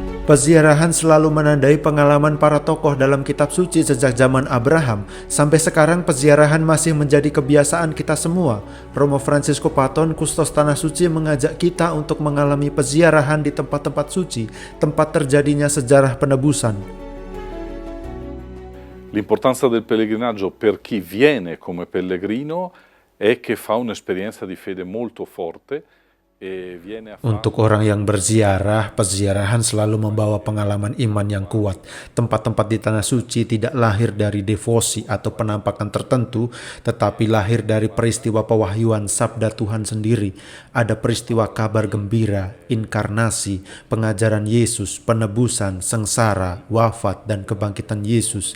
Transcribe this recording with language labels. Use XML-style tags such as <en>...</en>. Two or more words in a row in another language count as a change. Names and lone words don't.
<id>Peziarahan selalu menandai pengalaman para tokoh dalam kitab suci sejak zaman Abraham. Sampai sekarang peziarahan masih menjadi kebiasaan kita semua. Romo Francisco Paton, kustos tanah suci, mengajak kita untuk mengalami peziarahan di tempat-tempat suci, tempat terjadinya sejarah penebusan.</id> <it>L'importanza del pellegrinaggio per chi viene come pellegrino è che fa un'esperienza di fede molto forte.</it> <id>Untuk orang yang berziarah, peziarahan selalu membawa pengalaman iman yang kuat. Tempat-tempat di Tanah Suci tidak lahir dari devosi atau penampakan tertentu, tetapi lahir dari peristiwa pewahyuan sabda Tuhan sendiri. Ada peristiwa kabar gembira, inkarnasi, pengajaran Yesus, penebusan, sengsara, wafat, dan kebangkitan Yesus.</id>